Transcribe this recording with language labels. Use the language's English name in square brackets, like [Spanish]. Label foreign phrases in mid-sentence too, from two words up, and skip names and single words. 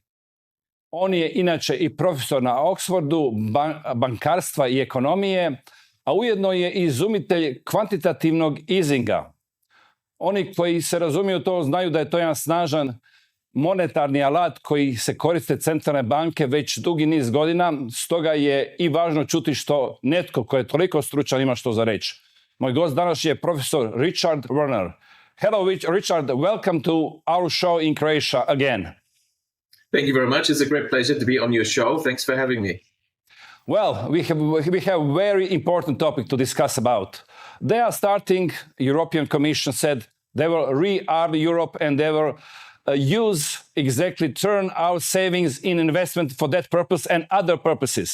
[Croatian] On je inače i profesor na Oxfordu bankarstva i ekonomije, a ujedno je i izumitelj kvantitativnog easinga. Oni koji se razumiju to znaju da je to jedan snažan monetarni alat koji se koriste centralne banke već dugi niz godina, stoga je i važno čuti što netko koji je toliko stručan ima što za reći. Moj gost danas je profesor Richard Werner. [English] Hello Richard, welcome to our show in Croatia again. Thank you very much. It's a great pleasure to be on your show. Thanks for having me. Well, we have a very important topic to discuss about. They are starting, European Commission said, they will rearm Europe and they will turn our savings in investment for that purpose and other purposes.